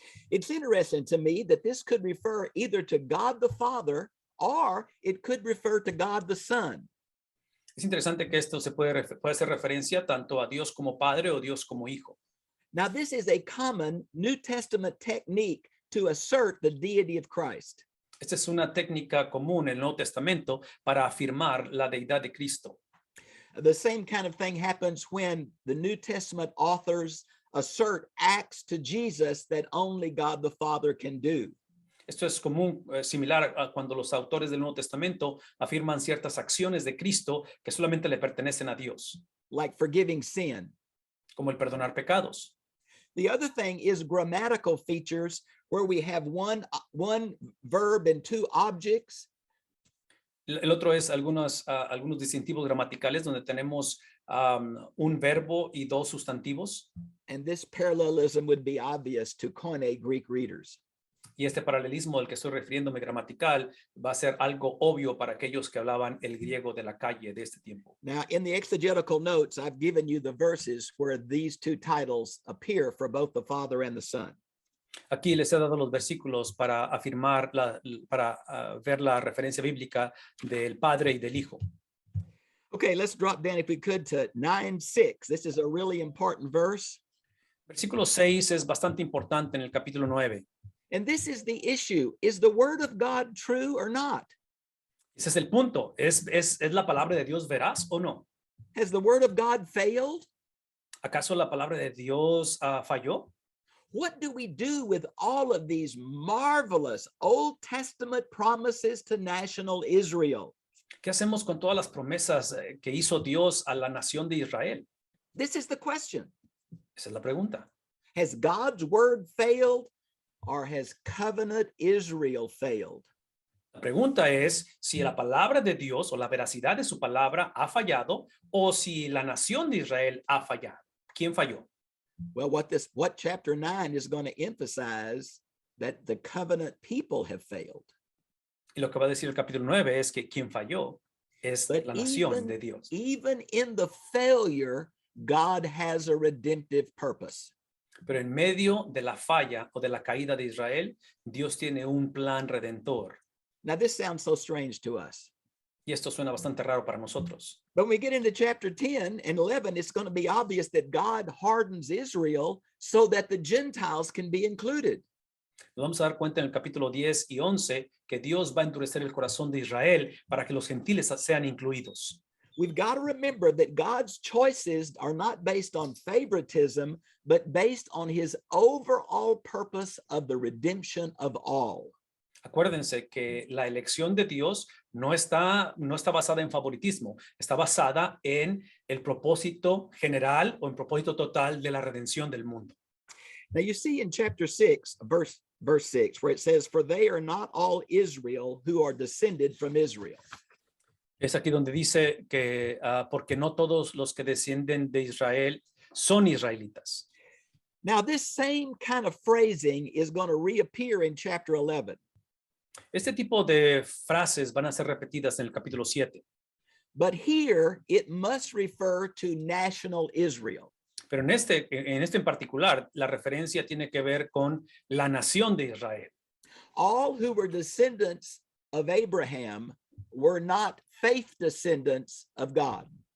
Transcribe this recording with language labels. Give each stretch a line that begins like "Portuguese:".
English: It's interesting to me that this could refer either to God the Father or it could refer to God the Son.
Spanish: Es interesante que esto puede hacer referencia tanto a Dios como Padre o Dios como Hijo.
English: Now, this is a common New Testament technique to assert the deity of Christ.
Spanish: Esta es una técnica común en el Nuevo Testamento para afirmar la deidad de Cristo.
English: The same kind of thing happens when the New Testament authors assert acts to Jesus that only God the Father can do.
Spanish: Esto es común, similar a cuando los autores del Nuevo Testamento afirman ciertas acciones de Cristo que solamente le pertenecen a Dios,
English: Like forgiving sin.
Spanish: como el perdonar pecados.
English: The other thing is grammatical features where we have one verb and two objects.
Spanish: El otro es algunos distintivos gramaticales donde tenemos un verbo y dos sustantivos.
English: And this parallelism would be obvious to Koine Greek readers.
Spanish: Y este paralelismo al que estoy refiriéndome gramatical va a ser algo obvio para aquellos que hablaban el griego de la calle de este tiempo.
English: Now, in the exegetical notes, I've given you the verses where these two titles appear for both the Father and the Son.
Spanish: Aquí les he dado los versículos para afirmar, para ver la referencia bíblica del Padre y del Hijo.
English: Okay, let's drop down, if we could, to 9:6. This is a really important verse.
Spanish: Versículo 6 es bastante importante en el capítulo 9.
English: And this is the issue. Is the word of God true or not?
Spanish: Ese es el punto. ¿Es la palabra de Dios veraz o no?
English: Has the word of God failed?
Spanish: ¿Acaso la palabra de Dios falló?
English: What do we do with all of these marvelous Old Testament promises to national Israel?
Spanish: ¿Qué hacemos con todas las promesas que hizo Dios a la nación de Israel?
English: This is the question.
Spanish: Esa es la pregunta.
English: Has God's word failed or has covenant Israel failed?
Spanish: La pregunta es si la palabra de Dios o la veracidad de su palabra ha fallado o si la nación de Israel ha fallado. ¿Quién falló?
English: Well, what chapter 9 is going to emphasize that the covenant people have failed.
Spanish: Y lo que va a decir el capítulo 9 es que quien falló es
English: But
Spanish: la nación de Dios.
English: even in the failure, God has a redemptive purpose.
Spanish: Pero en medio de la falla o de la caída de Israel, Dios tiene un plan redentor.
English: Now, this sounds so strange to us.
Spanish: Y esto suena bastante raro para nosotros.
English: But when we get into chapter 10 and 11, it's going to be obvious that God hardens Israel so that the Gentiles can be included.
Spanish: Nos vamos a dar cuenta en el capítulo 10 y 11 que Dios va a endurecer el corazón de Israel para que los gentiles sean incluidos.
English: We've got to remember that God's choices are not based on favoritism, but based on his overall purpose of the redemption of all.
Spanish: Acuérdense que la elección de Dios no está basada en favoritismo, está basada en el propósito general o en propósito total de la redención del mundo.
English: Now you see in chapter 6, verse 6, where it says, "For they are not all Israel who are descended from Israel."
Spanish: Es aquí donde dice que porque no todos los que descienden de Israel son israelitas.
English: Now this same kind of phrasing is going to reappear in chapter 11.
Spanish: Este tipo de frases van a ser repetidas en el capítulo 7.
English: But here it must refer to national Israel.
Spanish: Pero en este en particular, la referencia tiene que ver con la nación de Israel.
English: All who were descendants of Abraham were not faith descendants of God.